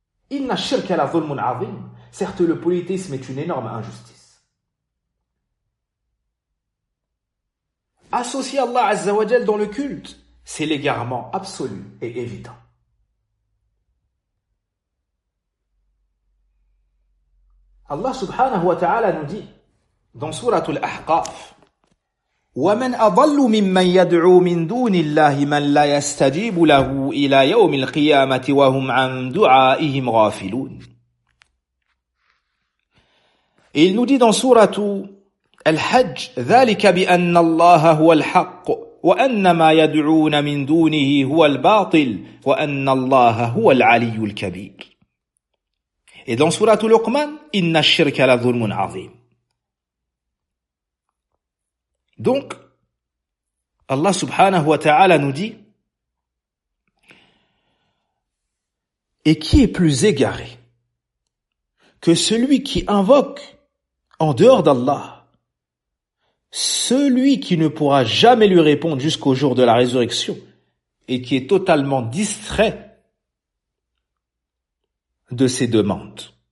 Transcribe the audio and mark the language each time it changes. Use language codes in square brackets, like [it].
[ar] Inna shirka la zulmun azim. [fr] Certes, le polythéisme est une énorme injustice. Associer Allah Azza wa Jal dans le culte, c'est l'égarement absolu et évident. Allah subhanahu wa ta'ala nous dit dans Surah Al-Ahqaf: [ar] وَمَنْ أَضَلُّ مِمَّنْ يَدْعُو مِنْ دُونِ اللَّهِ مَنْ لَا يَسْتَجِيبُ لَهُ إِلَى يَوْمِ الْقِيَامَةِ وَهُمْ عَنْ دُعَائِهِمْ غَافِلُونَ. [fr] Et il nous dit dans sourate Al-Hajj: [ar] ذَلِكَ بِأَنَّ اللَّهَ هُوَ الْحَقُّ وَأَنَّ مَا يَدْعُونَ مِنْ دُونِهِ هُوَ الْبَاطِلُ وَأَنَّ اللَّهَ هُوَ الْعَلِيُّ الْكَبِيرُ. [fr] Et dans sourate Luqman: [ar] إِنَّ الشِّرْكَ لَظُلْمٌ عَظِيمٌ. [fr] Donc, Allah subhanahu wa ta'ala nous dit: et qui est plus égaré que celui qui invoque en dehors d'Allah celui qui ne pourra jamais lui répondre jusqu'au jour de la résurrection et qui est totalement distrait de ses demandes?